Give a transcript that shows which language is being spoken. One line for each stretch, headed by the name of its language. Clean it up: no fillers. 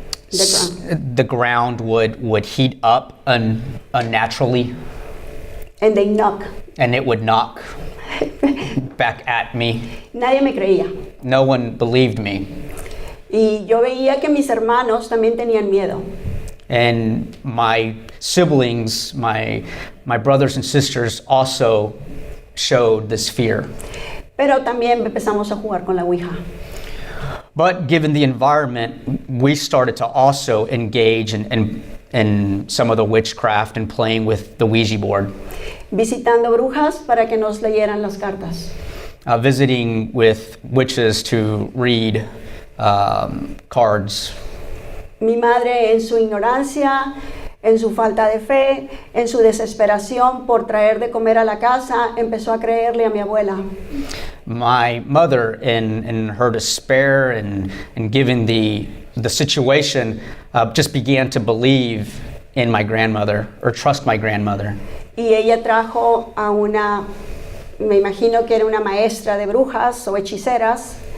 English: The ground would heat up unnaturally, And they knock. and it would knock back at me.
Spanish: Nadie me creía.
English: No one believed me.
Spanish: Y yo veía que mis hermanos también tenían miedo.
English: And my siblings, my brothers and sisters also showed this fear.
Spanish: Pero también empezamos a jugar con la Ouija.
English: But given the environment, we started to also engage in some of the witchcraft and playing with the Ouija board.
Spanish: Visitando brujas para que nos leyeran las cartas.
English: Visiting with witches to read cards.
Spanish: Mi madre, en su ignorancia, en su falta de fe, en su desesperación por traer de comer a la casa, empezó a creerle a mi abuela.
English: My mother, in her despair and given the situation, just began to believe in my grandmother, or trust my grandmother.
Spanish: Y ella trajo a me imagino que era una maestra de brujas o hechiceras,